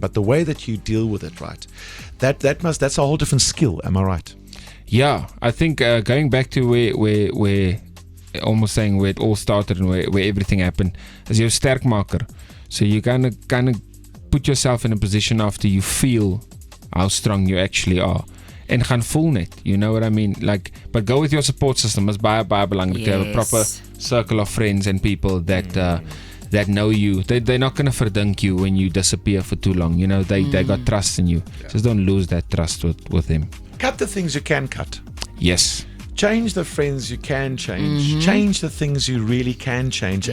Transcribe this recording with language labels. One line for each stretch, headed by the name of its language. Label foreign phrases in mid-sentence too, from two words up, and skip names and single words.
English: But the way that you deal with it, right? That's a whole different skill. Am I right? Yeah, I think going back to where almost saying where it all started and where everything happened, is your sterkmaker. So you kind of put yourself in a position after you feel how strong you actually are.
Afrikaans: En gaan voel net,
English: you know what I mean? Like, but go with your support system. It's
Afrikaans: baie belangrik
English: to have a proper circle of friends and people that know you. They're not going to verdink you when you disappear for too long. You know, they got trust in you. Just don't lose that trust with them. Cut the things you can cut. Yes. Change the friends you can change. Change the things you really can change.